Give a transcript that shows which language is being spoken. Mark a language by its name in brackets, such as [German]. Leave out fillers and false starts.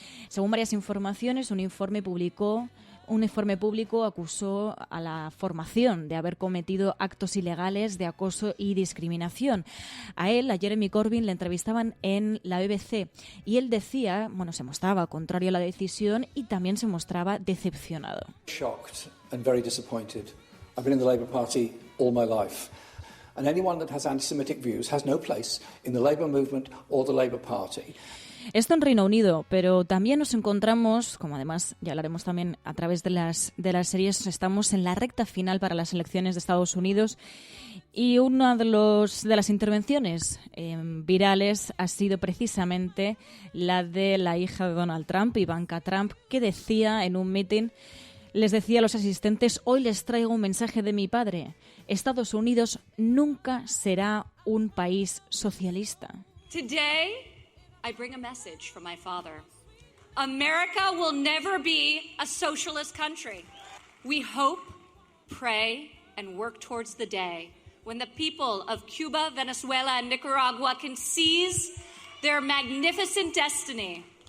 [Spanish] Según varias informaciones, un informe público acusó a la formación de haber cometido actos ilegales de acoso y discriminación. A Jeremy Corbyn, le entrevistaban en la BBC y él decía, se mostraba contrario a la decisión y también se mostraba decepcionado. [English] Shocked and very disappointed. I've been in the Labour Party all my life. And anyone that has anti-Semitic views has no place in the Labour movement or the Labour Party. [Spanish] Esto en Reino Unido, pero también nos encontramos, como además ya hablaremos también a través de las series, estamos en la recta final para las elecciones de Estados Unidos y una de las intervenciones virales ha sido precisamente la de la hija de Donald Trump, Ivanka Trump, que decía en un meeting, les decía a los asistentes: hoy les traigo un mensaje de mi padre. Estados Unidos nunca será un país socialista. [English] Today, I bring a message from my father. America will never be a socialist country. We hope, pray, and work towards the day when the people of Cuba, Venezuela, and Nicaragua can seize their magnificent destiny.